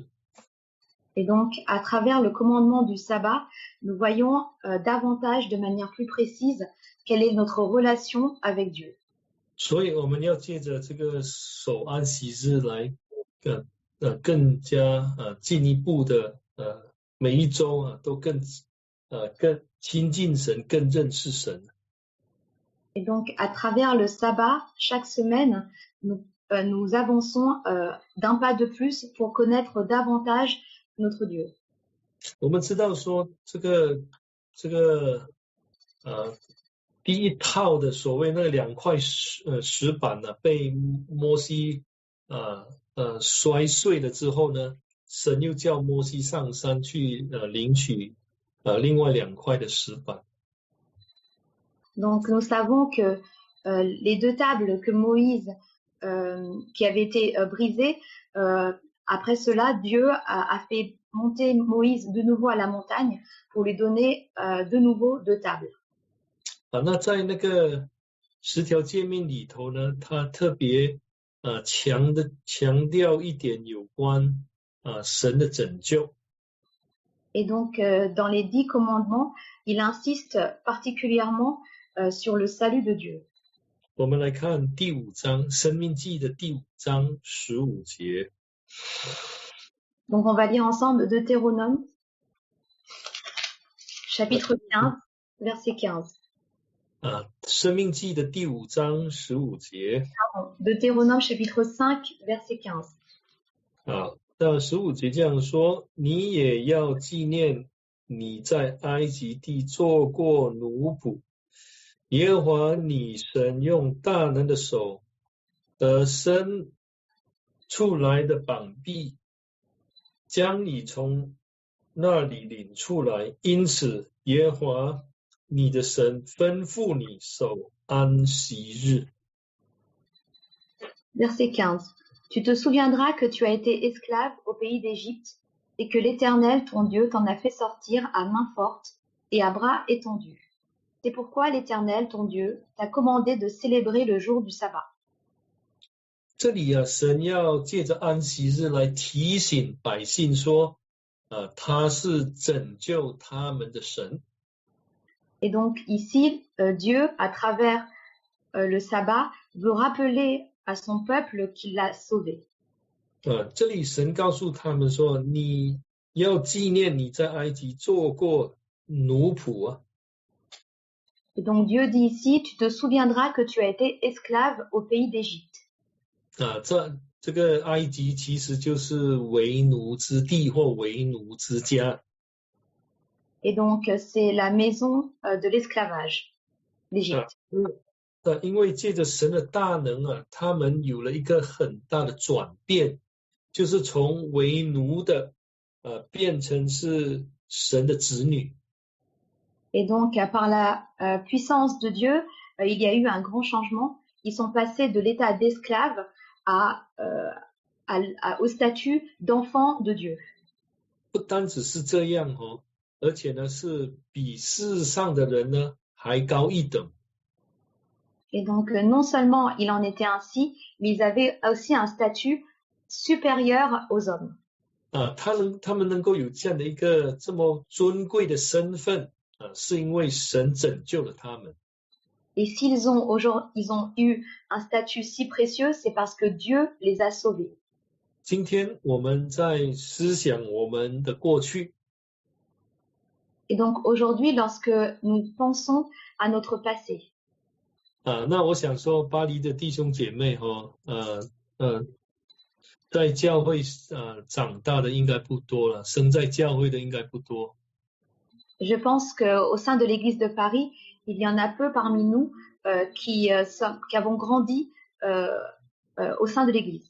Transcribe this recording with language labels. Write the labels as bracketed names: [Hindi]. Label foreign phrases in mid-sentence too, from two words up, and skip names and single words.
[French] Et donc, à travers le commandement du sabbat, nous voyons davantage, de manière plus précise, quelle est notre relation avec Dieu. [Chinese] 所以我们要借着这个守安息日来更加进一步的每一周都更亲近神，更认识神。 [French] Et donc, à travers le sabbat, chaque semaine, nous avançons d'un pas de plus pour connaître davantage notre Dieu. [Chinese] 我们知道说这个第一套的所谓那2块石板被摩西摔碎了之后呢，神又叫摩西上山去领取另外2块的石板。 [French] Donc, nous savons que les 2 tables que Moïse, qui avaient été brisées, après cela, Dieu a fait monter Moïse de nouveau à la montagne pour lui donner de nouveau 2 tables. [Chinese] 那在那个10条诫命里头呢，他特别强调一点有关神的拯救。 [French] Et donc, dans les 10 commandements, il insiste particulièrement sur le salut de Dieu. [Chinese] 我们来看第5章，申命记的第5章15节。 [French] Donc, on va lire ensemble Deutéronome, chapitre 15, verset 15. [Chinese] 申命记的第5章15节。 [French] Deutéronome, chapitre 5, verset 15. [Chinese] 那15节这样说：你也要纪念你在埃及地做过奴仆，耶和华你神用大能的手伸出来的膀臂，将你从那里领出来。因此，耶和华你的神吩咐你守安息日。 [French] Verset 15. Tu te souviendras que tu as été esclave au pays d'Égypte et que l'Éternel, ton Dieu, t'en a fait sortir à main forte et à bras étendus. C'est pourquoi l'Éternel, ton Dieu, t'a commandé de célébrer le jour du sabbat. [Chinese] 这里神要借着安息日来提醒百姓说，他是拯救他们的神。 [French] Et donc ici, Dieu, à travers le sabbat, veut rappeler à son peuple qu'il l'a sauvé. [Chinese] 这里神告诉他们说，你要纪念你在埃及做过奴仆。 [French] Et donc Dieu dit ici, tu te souviendras que tu as été esclave au pays d'Égypte. [Chinese] 这个埃及其实就是为奴之地或为奴之家。 [French] Et donc c'est la maison de l'esclavage, l'Égypte. [Chinese] 因为借着神的大能他们有了一个很大的转变，就是从为奴的变成是神的子女。 [French] Et donc par la puissance de Dieu, il y a eu un grand changement. Ils sont passés de l'état d'esclave au statut d'enfant de Dieu. [Chinese] 不单只是这样而且呢是比世上的人呢还高一等。 [French] Et donc, non seulement il en était ainsi, mais ils avaient aussi un statut supérieur aux hommes. [Chinese] 他们能够有这样的一个这么尊贵的身份是因为神拯救了他们。 [French] Et s'ils ont eu un statut si précieux, c'est parce que Dieu les a sauvés. [Chinese] 今天我们在思想我们的过去。 [French] Et donc aujourd'hui, lorsque nous pensons à notre passé. [Chinese] 那我想说，巴黎的弟兄姐妹在教会长大的应该不多了，生在教会的应该不多。 [French] Je pense qu'au sein de l'Église de Paris, il y en a peu parmi nous qui avons grandi au sein de l'Église.